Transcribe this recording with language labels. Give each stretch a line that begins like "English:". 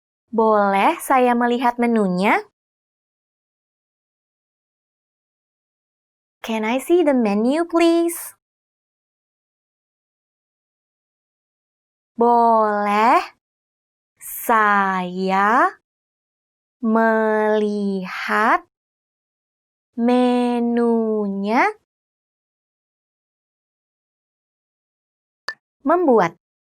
Indonesian: Boleh saya melihat menunya?
English: Can I see the menu, please?
Indonesian: Boleh saya melihat menunya? Membuat.